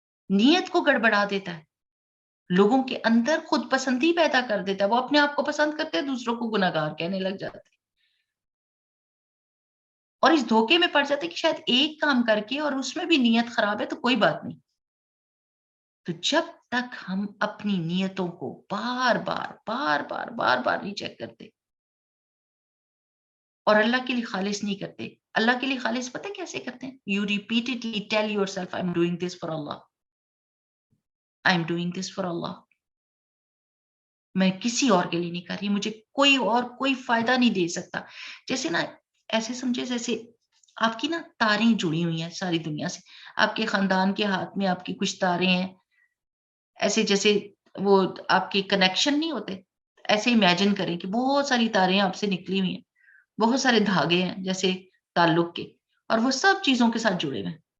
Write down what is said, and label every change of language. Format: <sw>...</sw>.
<ur>نیت کو گڑبڑا دیتا ہے، لوگوں کے اندر خود پسندی پیدا کر دیتا ہے، وہ اپنے آپ کو پسند کرتے ہیں، دوسروں کو گناہگار کہنے لگ جاتے ہیں اور اس دھوکے میں پڑ جاتے ہیں کہ شاید ایک کام کر کے اور اس میں بھی نیت خراب ہے تو کوئی بات نہیں. تو جب تک ہم اپنی نیتوں کو بار بار ری چیک کرتے اور اللہ کے لیے خالص نہیں کرتے. اللہ کے لیے خالص پتہ کیسے کرتے ہیں؟</ur> <en>You repeatedly tell yourself, I'm doing this for Allah. I'm doing this for Allah.</en> <ur>میں کسی اور کے لیے نہیں کر رہی, مجھے کوئی اور کوئی فائدہ نہیں دے سکتا. جیسے نا ایسے سمجھے جیسے آپ کی نا تاریں جڑی ہوئی ہیں ساری دنیا سے, آپ کے خاندان کے ہاتھ میں آپ کی کچھ تاریں ہیں, ایسے جیسے وہ آپ کے کنیکشن نہیں ہوتے, ایسے امیجن کریں کہ بہت ساری تاریں آپ سے نکلی ہوئی ہیں, بہت سارے دھاگے ہیں جیسے تعلق کے, اور وہ سب چیزوں کے ساتھ جڑے ہوئے ہیں.</ur>